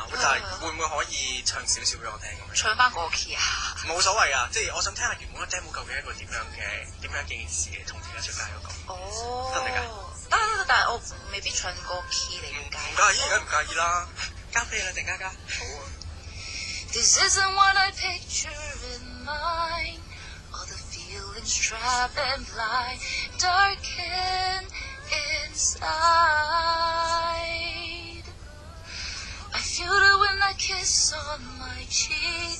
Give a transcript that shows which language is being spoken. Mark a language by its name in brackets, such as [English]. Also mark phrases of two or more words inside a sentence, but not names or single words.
[Cantonese] 但係會唔會可以唱少少俾我聽咁樣？唱翻個 key 啊？冇所謂啊，即係我想聽下原本個 demo 究竟係一個點樣嘅件事同而家出街嗰個。哦。得唔得㗎？得，但係我未必唱個 key 你唔介意？唔介意，而家唔介意啦。交俾你啦，鄭嘉嘉。好啊。 [English] This isn't what I picture in mind. All the feelings trap and blind, darken inside. I feel the wind that kiss on my cheek.